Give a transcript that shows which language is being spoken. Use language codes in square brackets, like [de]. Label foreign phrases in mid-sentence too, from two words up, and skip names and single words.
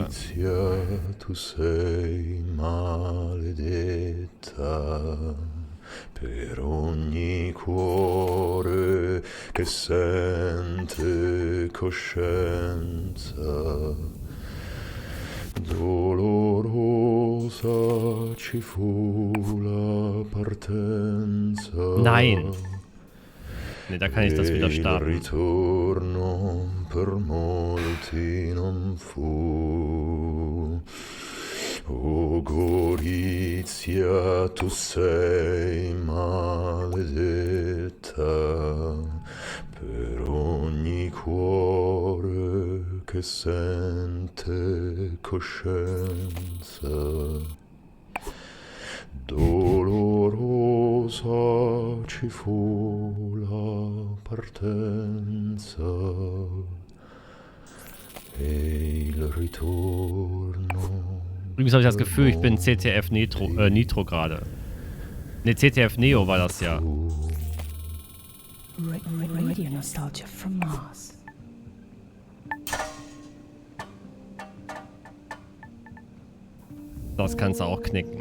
[it] Tu sei maledetta per ogni cuore che sente coscienza. Dolorosa ci fu la partenza. [de] Nein. Ne, da kann ich das wieder starten. [it] Il ritorno per molti non fu. O Gorizia, tu sei maledetta per ogni cuore che sente coscienza. Dolorosa ci fu la partenza e il ritorno. [de] Übrigens habe ich das Gefühl, ich bin CTF Nitro gerade. Ne, CTF Neo war das ja. [en] Radio Nostalgia from Mars. [de] Das kannst du auch knicken.